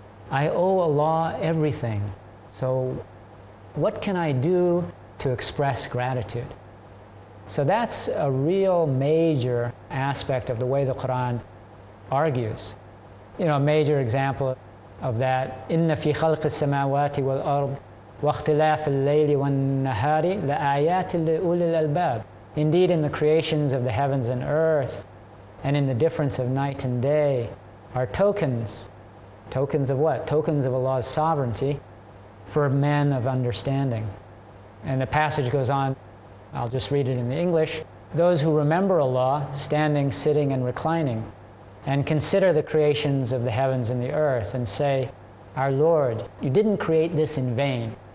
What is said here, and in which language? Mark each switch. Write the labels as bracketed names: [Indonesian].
[English] I owe Allah everything, so what can I do to express gratitude? So that's a real major aspect of the way the Qur'an argues. You know, a major example of that, [Arabic] إِنَّ فِي خَلْقِ السَّمَاوَاتِ وَالْأَرْضِ واختلاف الليل والنهار لآيات لأولي الألباب. [English] Indeed, in the creations of the heavens and earth, and in the difference of night and day, are tokens. Tokens of what? Tokens of Allah's sovereignty for men of understanding. And the passage goes on, I'll just read it in the English. Those who remember Allah, standing, sitting, and reclining, and consider the creations of the heavens and the earth, and say, Our Lord, you didn't create this in vain.